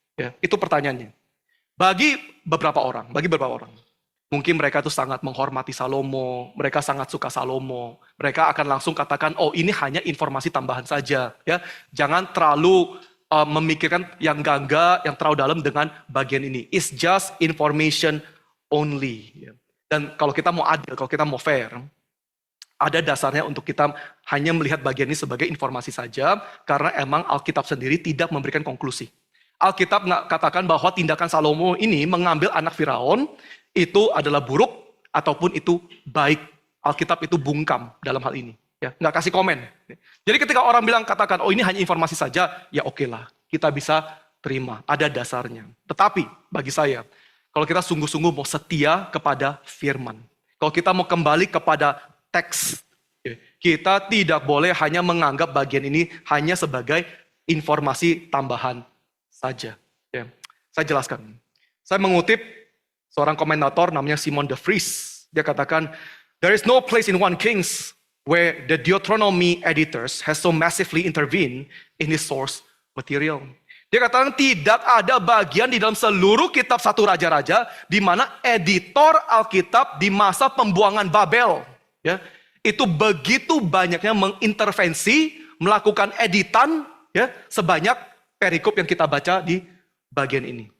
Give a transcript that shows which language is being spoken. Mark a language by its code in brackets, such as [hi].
[id] Ya, itu pertanyaannya. Bagi beberapa orang. Mungkin mereka itu sangat menghormati Salomo, mereka sangat suka Salomo. Mereka akan langsung katakan, oh ini hanya informasi tambahan saja. Ya, jangan terlalu memikirkan yang enggak, yang terlalu dalam dengan bagian ini. [en] It's just information only. [id] Ya. Dan kalau kita mau adil, kalau kita mau fair, ada dasarnya untuk kita hanya melihat bagian ini sebagai informasi saja, karena emang Alkitab sendiri tidak memberikan konklusi. Alkitab nggak katakan bahwa tindakan Salomo ini mengambil anak Firaun itu adalah buruk ataupun itu baik. Alkitab itu bungkam dalam hal ini. Ya, nggak kasih komen. Jadi ketika orang bilang katakan, oh ini hanya informasi saja, ya oke lah, kita bisa terima, ada dasarnya. Tetapi bagi saya, kalau kita sungguh-sungguh mau setia kepada firman, kalau kita mau kembali kepada teks, kita tidak boleh hanya menganggap bagian ini hanya sebagai informasi tambahan saja. Ya, saya jelaskan. Saya mengutip seorang komentator namanya Simon de Vries. [en] Dia katakan, there is no place in 1 Kings where the Deuteronomy editors has so massively intervened in his source material. [id] Dia katakan tidak ada bagian di dalam seluruh kitab 1 Raja-Raja di mana editor Alkitab di masa pembuangan Babel, ya, itu begitu banyaknya mengintervensi, melakukan editan, ya, sebanyak perikop yang kita baca di bagian ini.